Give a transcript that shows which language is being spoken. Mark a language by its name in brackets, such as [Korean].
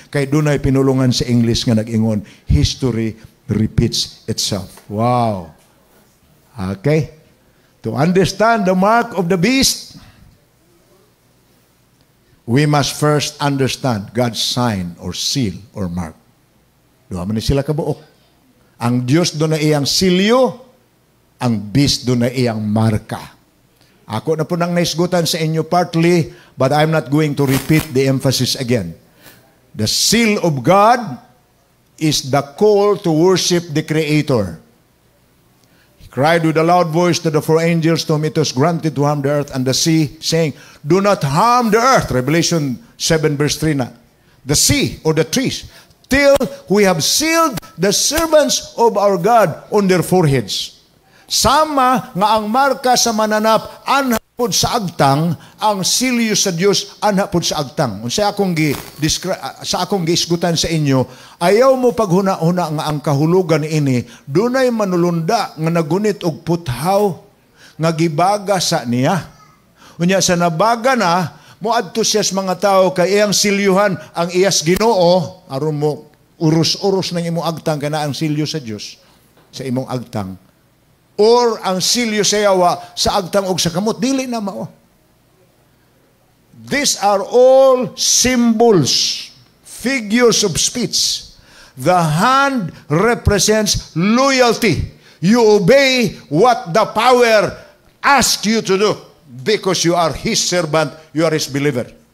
[Cebuano] Kay dunay pinulungan sa English nga nag-ingon, [English] history repeats itself. [Cebuano] Wow. Okay? [English] To understand the mark of the beast, we must first understand God's sign or seal or mark. [Cebuano] Duha man ni sila kabuok. Ang Diyos doon na iyang silyo, ang beast doon na iyang marka. Ako na po nang naisgutan sa inyo [English] partly, but I'm not going to repeat the emphasis again. The seal of God is the call to worship the Creator. He cried with a loud voice to the four angels to whom it was granted to harm the earth and the sea, saying, do not harm the earth. Revelation 7 verse 3 na. The sea or the trees, till we have sealed the servants of our God on their foreheads. [Cebuano] Sama nga ang marka sa mananap anhapod sa agtang, ang silyo sa Dios anhapod sa agtang. Unsa akong giisgutan sa inyo, ayaw mo paghuna-huna nga ang kahulugan ini dunay manulunda nga nagunit og puthaw nga gibaga sa niya. Unya sa nabaga na moadto siya sa mga tao kay iyang silyuhan ang iyas Ginoo aron mo uros-uros ng imong agtang kana ang silyo sa Dios sa imong agtang. Or ang silyo sa yawa sa agtang og sa kamot, dili na mao. [English] These are all symbols, figures of speech. The hand represents loyalty. You obey what the power asks you to do because you are His servant, you are His believer.